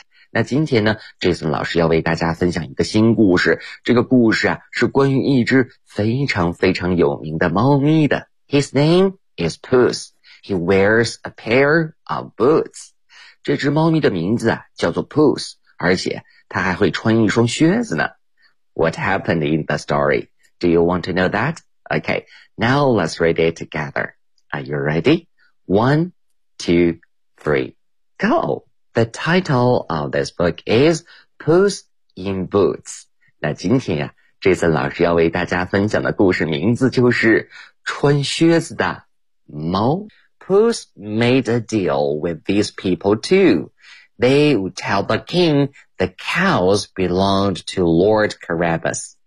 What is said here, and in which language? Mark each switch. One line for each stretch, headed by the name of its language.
Chinese: 那今天呢， Jason 老师要为大家分享一个新故事，这个故事啊是关于一只非常非常有名的猫咪的。
English: His name is Puss. He wears a pair of boots.
Chinese: 这只猫咪的名字啊叫做 Puss, 而且它还会穿一双靴子呢。
English: What happened in the story? Do you want to know that? Okay, now let's read it together. Are you ready? One, two, three, go! The title of this book is Puss in Boots.
Chinese: 那今天呀、啊，这次老师要为大家分享的故事名字就是穿靴子的猫。
English: Puss made a deal with these people too. They would tell the king the cows belonged to Lord Carabas.